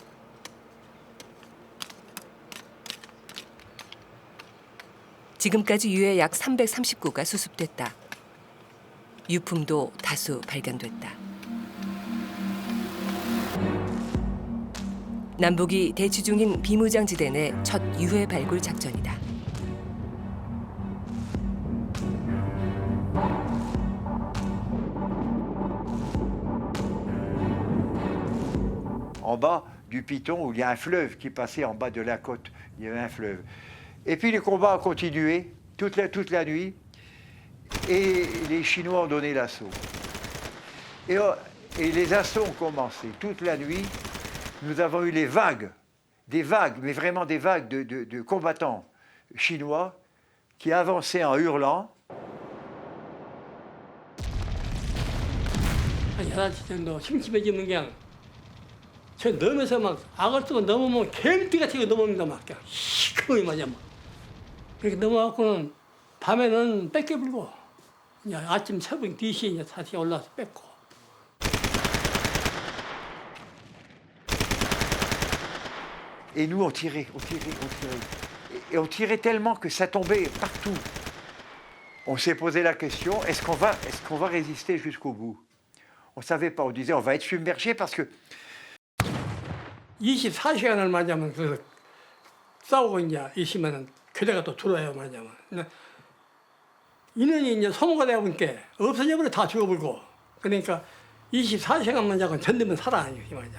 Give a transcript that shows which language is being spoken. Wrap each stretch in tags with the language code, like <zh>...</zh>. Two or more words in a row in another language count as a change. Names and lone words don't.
<ko>지금까지 유해 약 339가 수습됐다. 유품도 다수 발견됐다. 남북이 대치 중인 비무장지대 내 첫 유해 발굴 작전이다.</ko> <fr>En bas du Piton, où il y a un fleuve qui passait en bas de la côte. Il y avait un fleuve. Et puis les combats ont continué toute la nuit et les Chinois ont donné l'assaut. Et les assauts ont commencé toute la nuit. Nous avons eu des vagues, mais vraiment des vagues de combattants chinois qui avançaient en hurlant.</fr> <ko>한 11시 정도 심심해지면 그냥 저 넘어서 막 악을 쓰고 넘으면 개미띠같이 넘어옵니다. 막 그냥 시커멓게 맞아 막. 그렇게 넘어가고는 밤에는 뺏겨불고 이제 아침 새벽 2시에 이제 다시 올라와서 뺏고.</ko> <fr>Et nous, on tirait. Et on tirait tellement que ça tombait partout. On s'est posé la question, est-ce qu'on va résister jusqu'au bout? On ne savait pas, on disait on va être submergé parce que</fr> <ko>24시간을 맞으면 그 싸우고 이제 있으면 교대가 또 들어와요 말이냐면. 인원이 이제 소모가 되다 보니까 없어져 버려 다 죽어버리고. 그러니까 24시간만 자고 견디면 살아 이 말이야.</ko>